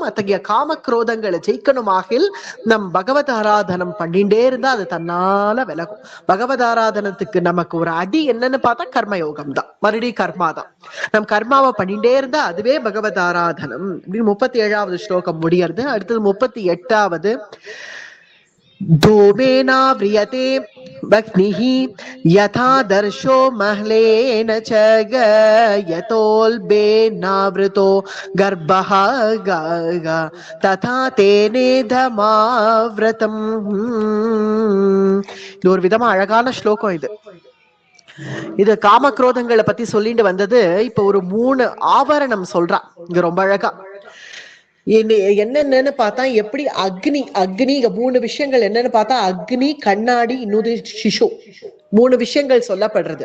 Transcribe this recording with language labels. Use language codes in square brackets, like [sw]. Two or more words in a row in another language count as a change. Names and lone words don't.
[ta] அத்தகைய காம குரோதங்களை ஜெயிக்கணுமாகில் நம் பகவத் ஆராதனம் பண்ணிட்டே இருந்தா அது தன்னால விலகும். பகவத் ஆராதனத்துக்கு நமக்கு ஒரு அடி என்னன்னு பார்த்தா கர்மயோகம் தான், மறுபடியும் கர்மா தான். நம் கர்மாவை பண்ணிட்டே இருந்தா அதுவே பகவத் ஆராதனம் அப்படின்னு 37வது ஸ்லோகம் முடியறது. அடுத்தது 38வது. [sa] धूमेना व्रियते वह्निः यथा दर्शो महलेन च यतोल्बेनावृतो गर्भः तथा तेनेधमाव्रतम्. [ta] இது ஒரு விதமா அழகான ஸ்லோகம். இது காம குரோதங்களை பத்தி சொல்லிட்டு வந்தது. இப்ப ஒரு 3 ஆவரணம் சொல்றா இங்க ரொம்ப அழகா. என்னென்னு பார்த்தா எப்படி அக்னி 3 விஷயங்கள் என்னன்னு பார்த்தா அக்னி, கண்ணாடி, இன்னொரு சிசு, 3 விஷயங்கள் சொல்லப்படுறது.